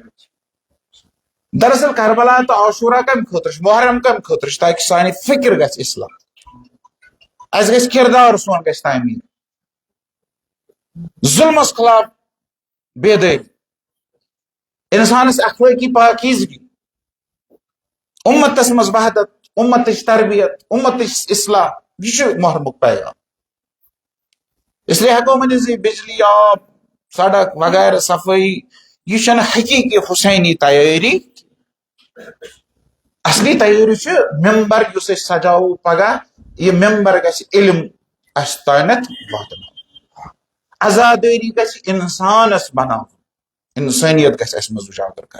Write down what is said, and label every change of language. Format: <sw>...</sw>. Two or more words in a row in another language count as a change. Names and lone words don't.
<ks>دراصل کربلا تہٕ عاشورہ کمہِ خٲطرٕ چھُ محرم کمہِ خٲطرٕ چھُ تاکہِ سانہِ فکر گژھِ اصلاح اَسہِ گژھِ کردار سون گژھِ تعمیٖر ظلمس خلاف بیدٲری انسانس اخلٲقی پاکیزگی امتس منٛز وحدت امتٕچ تربیت امتٕچ اصلاح یہِ چھُ محرمُک پیغام.</ks> <ur>اس لیے</ur> <ks>ہیٚکو ؤنِتھ زِ بجلی آب سڑک وغیرہ صفٲیی یہِ چھنہٕ حقیٖقی حسینی تیٲری. اصلی تیٲری چھِ ممبر یُس أسۍ سجاوو پگہہ یہِ ممبر گژھِ علم اَسہِ تانٮ۪تھ واتناوُن آزادٲری گژھِ انسانس بناوُن انسٲنیت گژھِ اَسہِ منٛز اُجاگر کرٕنۍ.</ks>